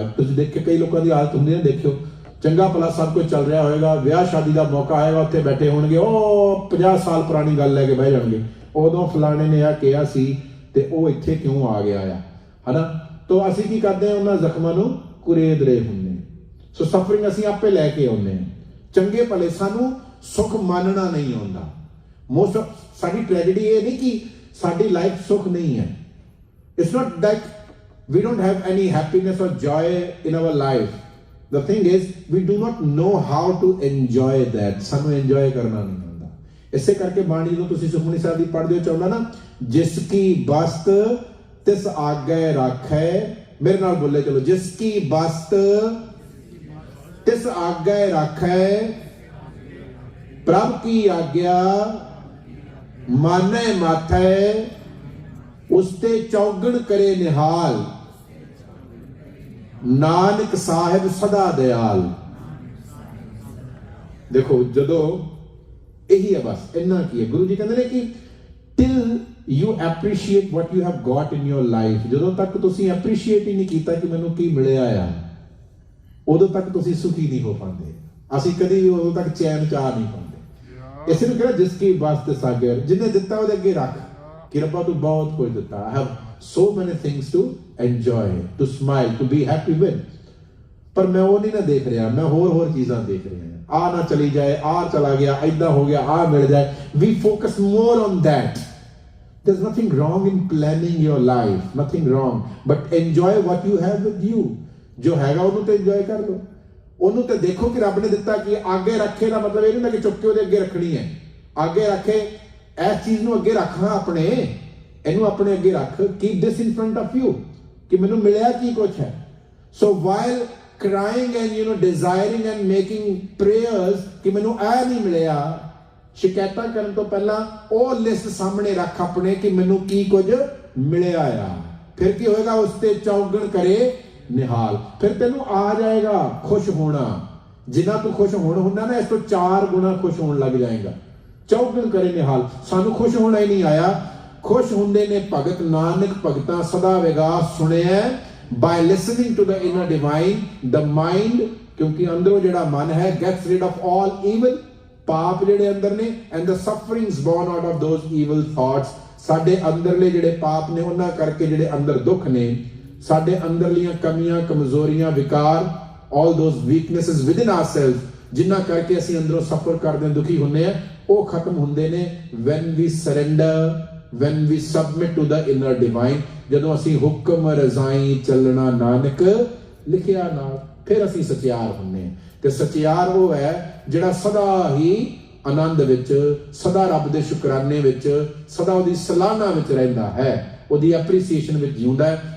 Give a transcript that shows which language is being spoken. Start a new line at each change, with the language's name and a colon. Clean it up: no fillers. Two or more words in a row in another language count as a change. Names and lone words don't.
Punjabi: ਤੁਸੀਂ ਦੇਖਿਓ ਕਈ ਲੋਕਾਂ ਦੀ ਹਾਲਤ ਹੁੰਦੀ ਹੈ, ਦੇਖਿਓ ਚੰਗਾ ਭਲਾ ਸਭ ਕੁਝ ਚੱਲ ਰਿਹਾ ਹੋਏਗਾ, ਵਿਆਹ ਸ਼ਾਦੀ ਦਾ ਮੌਕਾ ਆਏਗਾ, ਉੱਥੇ ਬੈਠੇ ਹੋਣਗੇ, ਉਹ 50 ਸਾਲ ਪੁਰਾਣੀ ਗੱਲ ਲੈ ਕੇ ਬਹਿ ਜਾਣਗੇ, ਉਦੋਂ ਫਲਾਣੇ ਨੇ ਆ ਕਿਹਾ ਸੀ ਤੇ ਉਹ ਇੱਥੇ ਕਿਉਂ ਆ ਗਿਆ ਆ, ਹਨਾ। ਤਾਂ ਅਸੀਂ ਕੀ ਕਰਦੇ ਹਾਂ, ਉਹਨਾਂ ਜ਼ਖਮਾਂ ਨੂੰ ਕੁਰੇਦ ਰਹੇ ਹੁੰਦੇ।
English: so suffering
Punjabi: ਅਸੀਂ ਆਪੇ ਲੈ ਕੇ ਆਉਂਦੇ ਹਾਂ। ਚੰਗੇ ਭਲੇ ਸਾਨੂੰ ਸੁੱਖ ਮੰਨਣਾ ਨਹੀਂ ਆਉਂਦਾ। ਸਾਡੀ ਟ੍ਰੈਜੇਡੀ ਇਹ ਨਹੀਂ ਕਿ ਸਾਡੀ ਲਾਈਫ ਸੁੱਖ ਨਹੀਂ ਹੈ।
English: It's not like we don't have any happiness or joy in our life. The thing is we do not know how to enjoy that.
Punjabi: ਸਾਨੂੰ enjoy ਕਰਨਾ ਨਹੀਂ ਆਉਂਦਾ। ਇਸੇ ਕਰਕੇ ਬਾਣੀ ਨੂੰ ਤੁਸੀਂ ਸੁਖਮਨੀ ਸਾਹਿਬ ਦੀ ਪੜ੍ਹਦੇ ਹੋ, ਚਾਹੁੰਦਾ ਨਾ, ਜਿਸ ਕੀ ਬਸਤ ਤਿਸ ਆਗੇ ਰਾਖੈ। ਮੇਰੇ ਨਾਲ ਬੋਲੇ ਚਲੋ, ਜਿਸ ਕੀ ਬਸਤ ਤਿਸ ਆਗੇ ਰਾਖੈ, ਪ੍ਰਭ ਕੀ ਆਗਿਆ ਮਾਨੈ ਮਾਥੈ, ਉਸਤੇ ਚੌਗਣ ਕਰੇ ਨਿਹਾਲ, ਨਾਨਕ ਸਾਹਿਬ ਸਦਾ ਦਿਆਲ। ਦੇਖੋ ਜਦੋਂ ਇਹੀ ਹੈ, ਬਸ ਇੰਨਾ ਕੀ ਹੈ। ਗੁਰੂ ਜੀ ਕਹਿੰਦੇ ਨੇ ਕਿ
English: till you appreciate what you have got in your life,
Punjabi: ਜਦੋਂ ਤੱਕ ਤੁਸੀਂ ਐਪਰੀਸ਼ੀਏਟ ਹੀ ਨਹੀਂ ਕੀਤਾ ਕਿ ਮੈਨੂੰ ਕੀ ਮਿਲਿਆ ਆ, ਉਦੋਂ ਤੱਕ ਤੁਸੀਂ ਸੁਖੀ ਨਹੀਂ ਹੋ ਪਾਉਂਦੇ। ਅਸੀਂ ਕਦੀ ਵੀ ਉਦੋਂ ਤੱਕ ਚੈਨ ਚਾਹ ਨਹੀਂ ਪਾਉਂਦੇ। ਇਸੇ ਨੂੰ ਕਹਿੰਦਾ ਜਿਸ ਕੀ ਵਾਸਤੇ ਸਾਗਰ, ਜਿਹਨੇ ਦਿੱਤਾ ਉਹਦੇ ਅੱਗੇ ਰੱਖ ਕਿ ਰੱਬਾ ਤੂੰ ਬਹੁਤ ਕੁਝ ਦਿੱਤਾ।
English: I have so many things to enjoy, to smile, to be happy with,
Punjabi: ਪਰ ਮੈਂ ਉਹ ਨਹੀਂ ਨਾ ਦੇਖ ਰਿਹਾ, ਮੈਂ ਹੋਰ ਚੀਜ਼ਾਂ ਦੇਖ ਰਿਹਾ। ਆ ਨਾ ਚਲੀ ਜਾਏ, ਆ ਚਲਾ ਗਿਆ, ਏਦਾਂ ਹੋ ਗਿਆ, ਆ ਮਿਲ ਜਾਏ।
English: We focus more on that. There's nothing wrong in planning your life, nothing wrong, but enjoy what you have with you.
Punjabi: ਜੋ ਹੈਗਾ ਉਹਨੂੰ ਤੇ enjoy ਕਰ ਲਓ। ਉਹਨੂੰ ਤੇ ਦੇਖੋ ਕਿ ਰੱਬ ਨੇ ਦਿੱਤਾ ਕਿ ਅੱਗੇ ਰੱਖੇ ਦਾ ਮਤਲਬ ਇਹ ਨਹੀਂ ਹੁੰਦਾ ਕਿ ਚੁੱਕ ਕੇ ਉਹਦੇ ਅੱਗੇ ਰੱਖਣੀ ਹੈ। ਅੱਗੇ ਰੱਖੇ, ਇਸ ਚੀਜ਼ ਨੂੰ ਅੱਗੇ ਰੱਖਣਾ, ਆਪਣੇ ਇਹਨੂੰ ਆਪਣੇ ਅੱਗੇ ਰੱਖ।
English: keep this in front of you
Punjabi: ਕਿ ਮੈਨੂੰ ਮਿਲਿਆ ਕੀ ਕੁਛ ਹੈ।
English: so while crying and desiring and making prayers
Punjabi: ਕਿ ਮੈਨੂੰ ਇਹ ਨਹੀਂ ਮਿਲਿਆ, ਸ਼ਿਕਾਇਤਾਂ ਕਰਨ ਤੋਂ ਪਹਿਲਾਂ ਉਹ ਲਿਸਟ ਸਾਹਮਣੇ ਰੱਖ ਆਪਣੇ ਕਿ ਮੈਨੂੰ ਕੀ ਕੁਝ ਮਿਲਿਆ ਆ। ਫਿਰ ਕੀ ਹੋਏਗਾ, ਉਸ ਤੇ ਚੌਗਣ ਕਰੇ ਨਿਹਾਲ। ਫਿਰ ਤੈਨੂੰ ਆ ਜਾਏਗਾ ਖੁਸ਼ ਹੋਣਾ। ਜਿੰਨਾ ਤੂੰ ਖੁਸ਼ ਹੁੰਦਾ ਨਾ, ਇਸ ਤੋਂ 4 ਗੁਣਾ ਖੁਸ਼ ਹੋਣ ਲੱਗ ਜਾਏਗਾ। ਚੌਗਣ ਕਰੇ ਨਿਹਾਲ। ਸਾਨੂੰ ਖੁਸ਼ ਹੋਣਾ ਹੀ ਨਹੀਂ ਆਇਆ, ਖੁਸ਼ ਹੁੰਦੇ ਨੇ ਭਗਤ ਨਾਨਕ ਭਗਤਾਂ ਸਦਾ ਵਿਗਾਸ ਸੁਣਿਆ।
English: by listening to the inner divine, the mind,
Punjabi: ਕਿਉਂਕਿ ਅੰਦਰੋਂ ਜਿਹੜਾ ਮਨ ਹੈ
English: gets rid of all evil,
Punjabi: ਪਾਪ ਜਿਹੜੇ ਅੰਦਰ ਨੇ,
English: and the sufferings born out of those evil thoughts,
Punjabi: ਸਾਡੇ ਅੰਦਰਲੇ ਜਿਹੜੇ ਪਾਪ ਨੇ ਉਹਨਾਂ ਕਰਕੇ ਜਿਹੜੇ ਅੰਦਰ ਦੁੱਖ ਨੇ, ਸਾਡੇ ਅੰਦਰਲੀਆਂ ਕਮੀਆਂ ਕਮਜ਼ੋਰੀਆਂ ਵਿਕਾਰ,
English: all those weaknesses within ourselves,
Punjabi: ਜਿਨ੍ਹਾਂ ਕਰਕੇ ਅਸੀਂ ਅੰਦਰੋਂ ਸਫਰ ਕਰਦੇ ਹਾਂ, ਦੁਖੀ ਹੁੰਦੇ ਆ, ਉਹ ਖਤਮ ਹੁੰਦੇ ਨੇ
English: when we surrender, when we submit to the inner divine,
Punjabi: ਜਦੋਂ ਅਸੀਂ ਹੁਕਮ ਰਜ਼ਾਈ ਚੱਲਣਾ ਨਾਨਕ ਲਿਖਿਆ ਨਾਲ, ਫਿਰ ਅਸੀਂ ਸਚਿਆਰ ਹੁੰਦੇ ਹਾਂ। ਤੇ ਸਚਿਆਰ ਉਹ ਹੈ ਜਿਹੜਾ ਸਦਾ ਹੀ ਆਨੰਦ ਵਿੱਚ, ਸਦਾ ਰੱਬ ਦੇ ਸ਼ੁਕਰਾਨੇ ਵਿੱਚ, ਸਦਾ ਉਹਦੀ ਸਲਾਹਨਾ ਵਿੱਚ ਰਹਿੰਦਾ ਹੈ, ਉਹਦੀ ਐਪਰੀਸੀਏਸ਼ਨ ਵਿੱਚ ਜਿਉਂਦਾ ਹੈ।